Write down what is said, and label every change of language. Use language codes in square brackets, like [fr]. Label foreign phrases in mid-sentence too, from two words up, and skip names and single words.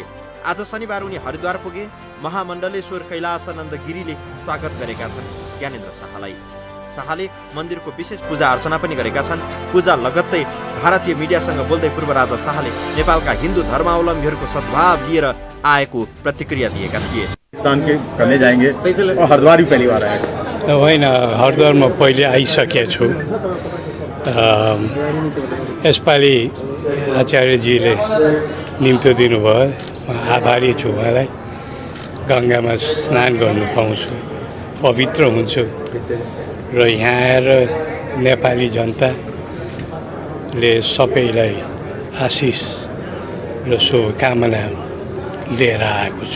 [ne] आज शनिबार उनी हरिद्वार पुगे। महामण्डलेश्वर कैलासानन्द गिरीले स्वागत गरेका छन् ज्ञानेन्द्र शाहलाई। शाहले मन्दिरको विशेष पूजा अर्चना पनि गरेका छन्। पूजा लगत्तै भारतीय मिडियासँग बोल्दै पूर्व राजा शाहले नेपालका हिन्दू धर्मावलम्बीहरूको सद्भाव लिएर आएको प्रतिक्रिया दिएका थिए। [hi] करने जाएंगे और हरिद्वार भी पहली बार आए [ne] होइन, हरिद्वारमा पहिले आइसकेको छु। यसपालि आचार्यजीले निम्तो दिनुभयो, म आभारी छु। मलाई गङ्गामा स्नान गर्नु पाउँछु, पवित्र हुन्छु र यहाँ आएर नेपाली जनताले सबैलाई आशिष र शुभकामना लिएर आएको छु।